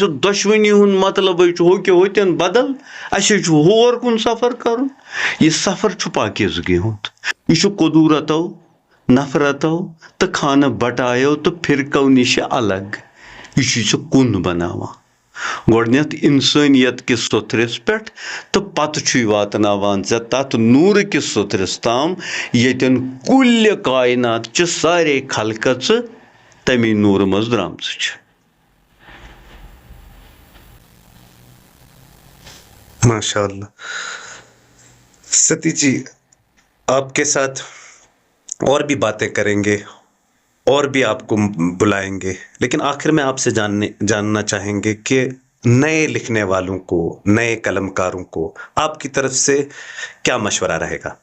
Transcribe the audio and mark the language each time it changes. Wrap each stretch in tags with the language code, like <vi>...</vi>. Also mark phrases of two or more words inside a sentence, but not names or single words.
<ks>دشوانی ہند مطلب ہوتن بدل اسے ہور کن سفر کرن یہ سفر چھ پاکیزگی ہند یہ قدورتو نفرتو تو خانہ بٹایو تو فرقو نش الگ یہ کن بناوان گۄڈنیتھ انسانیت کس ستھرس پہ تو پتہ واتناوان تت نور کس ستھرس تام یتن کل کائنات چہ سارے خلقت تمی نور مز درامژ</ks> <ur>ماشاء اللہ ستی جی، آپ کے ساتھ اور بھی باتیں کریں گے اور بھی آپ کو بلائیں گے، لیکن آخر میں آپ سے جاننا چاہیں گے کہ نئے لکھنے والوں کو، نئے قلم کاروں کو آپ کی طرف سے کیا مشورہ رہے گا؟</ur>